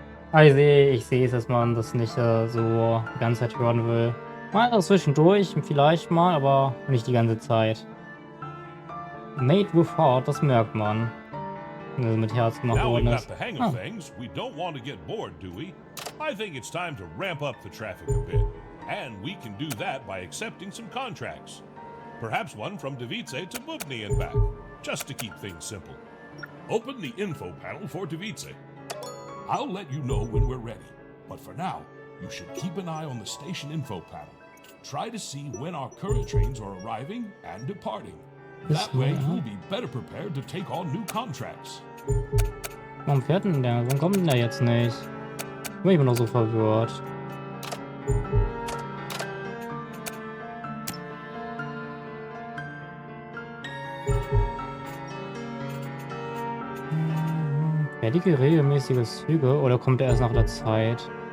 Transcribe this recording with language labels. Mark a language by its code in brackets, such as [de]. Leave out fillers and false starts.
[de] Aber ich sehe es, dass man das nicht so die ganze Zeit hören will. Mal zwischendurch, vielleicht mal, aber nicht die ganze Zeit. [en] Made with heart, [de] das merkt man. Wenn das mit Herz gemacht [en] Now we've [de] worden [en] got [de] ist. [en] the hang of things, we don't want to get bored, do we? I think it's time to ramp up the traffic a bit. And we can do that by accepting some contracts. Perhaps one from Davice to Bubny and back, just to keep things simple. Open the info panel for Davice. I'll let you know when we're ready, but for now, you should keep an eye on the station info panel. Try to see when our current trains are arriving and departing. That way, you'll be better prepared to take on new contracts. [de] Warum fährt denn der? Warum kommt denn der jetzt nicht? Ich bin noch so verwirrt. Fertige regelmäßige Züge oder kommt er erst nach der Zeit?